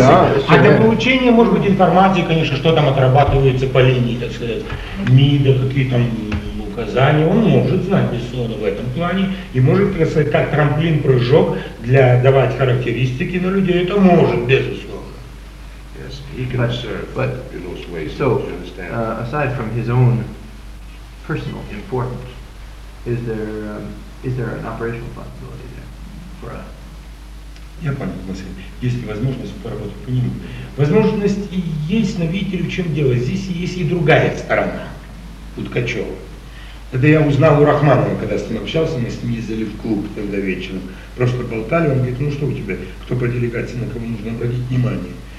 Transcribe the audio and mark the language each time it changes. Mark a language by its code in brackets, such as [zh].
[ru] А для получения, может быть, информации, конечно, что там отрабатывается по линии, так сказать, МИДа, какие там указания, он может знать, безусловно, в этом плане, и может, так сказать, как трамплин-прыжок для давать характеристики на людей, это может, безусловно. [en] Yes, he can serve in those ways, so, you understand. Aside from his own personal importance, is there an operational possibility there for us? [ru] Я понял, мысль. Есть ли возможность поработать по нему? Возможность есть, но видите ли, в чем дело? Здесь есть и другая сторона у Ткачева. Это я узнал у Рахманова, когда с ним общался, мы с ним ездили в клуб тогда вечером. Просто болтали, он говорит, ну что у тебя, кто по делегации, на кого нужно обратить внимание?